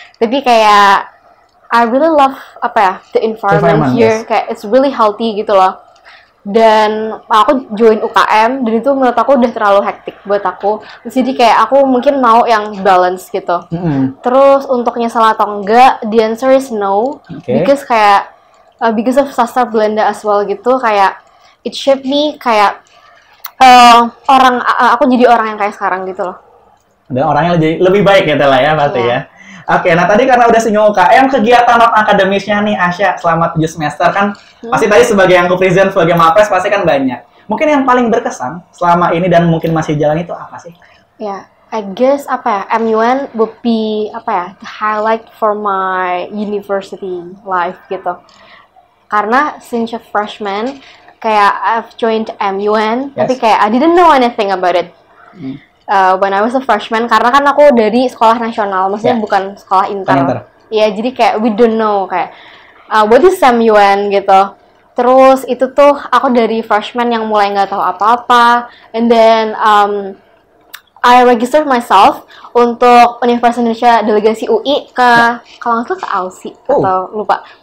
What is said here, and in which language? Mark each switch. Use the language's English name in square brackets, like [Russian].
[Indonesian] Tapi kayak [English] I really love [Indonesian] apa ya, [English] the environment here, [Indonesian] kayak [English] it's really healthy [Indonesian] gitu loh. Dan aku join UKM dan itu menurut aku udah terlalu hektik buat aku. Jadi kayak aku mungkin mau yang balance gitu. Terus untuk nyesel atau enggak, [English] the answer is no. Because [Indonesian] kayak [English] because of [Indonesian] sastra Belanda [English] as well [Indonesian] gitu, kayak [English] it shaped me [Indonesian] kayak aku jadi orang yang kayak sekarang gitu loh. Dan orangnya lebih baik gitu lah ya pasti ya. Oke, nah tadi karena udah singgung UKM, kegiatan non akademisnya nih Asya selama 7 semester kan pasti tadi sebagai yang present sebagai Mapres pasti kan banyak. Mungkin yang paling berkesan selama ini dan mungkin masih jalan itu apa sih? Ya, [English] I guess [Indonesian] apa ya, [English] MUN would be apa ya, the highlight for my university life [Indonesian] gitu. Karena [English] since a freshman [Indonesian] kayak [English] I've joined MUN, [Indonesian] tapi kayak [English] I didn't know anything about it when I was a freshman, [Indonesian] karena kan aku dari sekolah nasional, maksudnya bukan sekolah inter. Ya, jadi kayak [English] we don't know [Indonesian] kayak [English] what is MUN [Indonesian] gitu. Terus itu tuh aku dari freshman yang mulai nggak tahu apa-apa, [English] and then I registered myself [Indonesian] untuk Universitas Indonesia delegasi UI kalau nggak salah ke AUSI atau lupa.